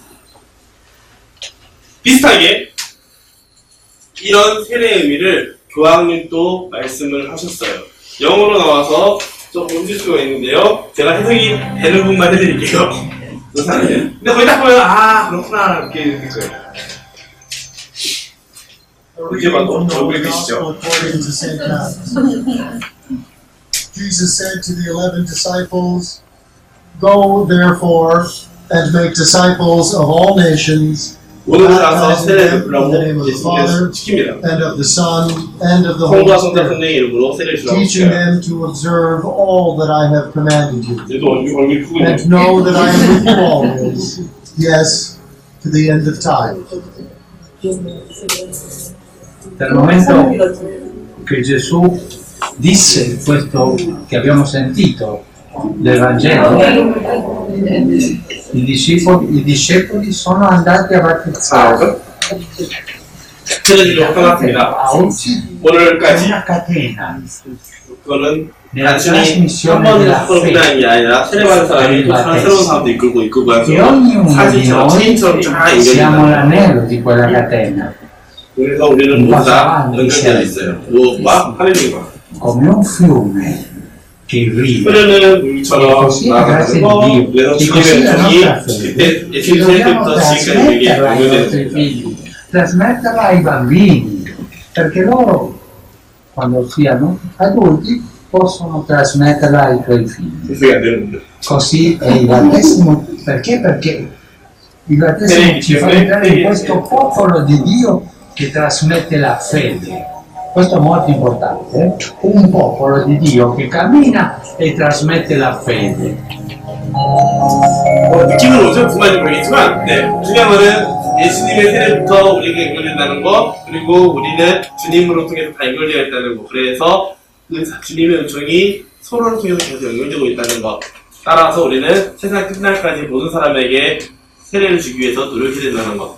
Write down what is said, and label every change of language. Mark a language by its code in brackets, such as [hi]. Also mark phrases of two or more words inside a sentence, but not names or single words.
[ko] 비슷하게 이런 세례의 의미를 교황님도 말씀을 하셨어요. 영어로 나와서 조금 힘들 수가 있는데요. 제가 해석이 되는 부분만 해드릴게요. 근데 거의 딱 보면 그렇구나 이렇게 될 거예요. 이제 봐도 얼굴이 크시죠? [en] Jesus said to the 11 disciples, "Go therefore and make disciples of all nations, [ko] 모든 나라서 세례를 [en] in the name [ko] 주라고 [en] of the Father [ko] 예수님께서 시킵니다. [en] and of the Son and of the Holy [ko] 성부와 성자 [en] Spirit, [ko] 성령의 이름으로 세례를 주라고 [en] teaching [ko] 시켜요. [en] them to observe all that I have commanded you. [ko] 얘도 얼굴이 크군요. [en] And know that I am with you always, yes, to the end of time." [it] Dal momento che Gesù disse questo che abbiamo sentito del Vangelo, i discepoli sono andati a battezzare. [ko] 그들로 떠났습니다. [it] A oggi c'è [ko] 오늘까지 [it] una catena [ko] 그거는 [it] nella [ko] 단순히 한 [it] trasmissione [ko] 번의 [it] della [ko] 사건을 [it] fede [ko] 끝나는 게 아니라 세례받은 사람이 또 다른 새로운 사람도 이끌고 [it] che [ko] 가서 [it] ognuno di [ko] 사진처럼 [it] noi [ko] 체인처럼 쫙 [it] siamo [ko] 연결된다. [it] l'anello di quella catena, [ko] 그래서 우리는 모두 다 연결되어 있어요. 무엇과 하느님과 [it] come un fiume che irriga. [ko] 흐르는 물처럼 나아가는 거. 그래서 주님의 종이 그때 예수님 생 때부터 지금까지 우리에게 [it] trasmetterla ai nostri [ko] 연결되는 겁니다. [it] figli, trasmetterla ai bambini, perché loro, quando siano adulti, possono trasmetterla ai tuoi figli. [ko] 분석이 안 되는데. [it] Così è il battesimo, perché? Perché il battesimo ci fa entrare in questo popolo di Dio che trasmette la fede. Questo è molto importante, un popolo di Dio che cammina e trasmette la fede. [ko] 느낌은 오죠? 무슨 말인지 모르겠지만, 네. 중요한 거는 예수님의 세례부터 우리에게 연결된다는 거, 그리고 우리는 주님으로 통해서 다 연결되어 있다는 거. 그래서 그 주님의 은총이 서로를 통해서 계속 연결되고 있다는 거. 따라서 우리는 세상 끝날까지 모든 사람에게 세례를 주기 위해서 노력해야 된다는 거.